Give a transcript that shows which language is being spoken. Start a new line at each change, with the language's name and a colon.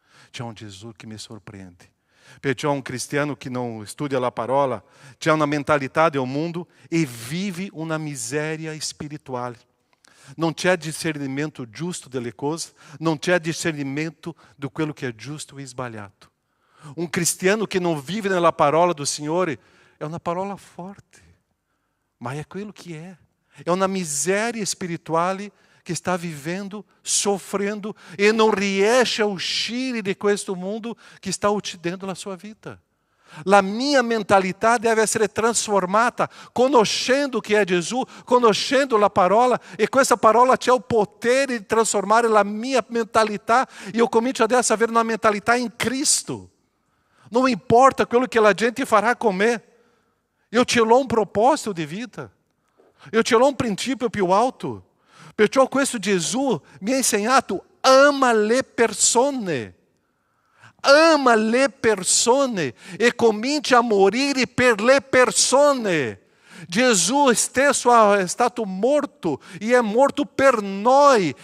Italian: C'è un Gesù che mi sorprende. Perciò un cristiano che non studia la parola, c'è una mentalità del mondo e vive una miseria spirituale. Non c'è discernimento giusto delle cose, non c'è discernimento di quello che è giusto e sbagliato. Un cristiano che non vive nella parola do Signore è una parola forte, ma è quello che è.
Portuguese: É uma miséria espiritual que está vivendo, sofrendo e não
Italian: riesce a uscire di
Portuguese: questo mundo que está
Italian: uccidendo la sua
Portuguese: vida.
Italian: La mia mentalità deve essere trasformata, conoscendo che è Gesù, conoscendo la parola, e questa parola c'è il potere di trasformare la mia mentalità, e io comincio adesso a avere una mentalità in Cristo. Non importa quello che la gente farà con me, io ce l'ho un proposito di vita.
Portuguese: Eu te dou um princípio
Italian: più alto. Perciò questo Gesù mi ha insegnato: ama le persone. Ama le persone e comincia a morire per le persone. Gesù stesso è stato morto e è morto per noi.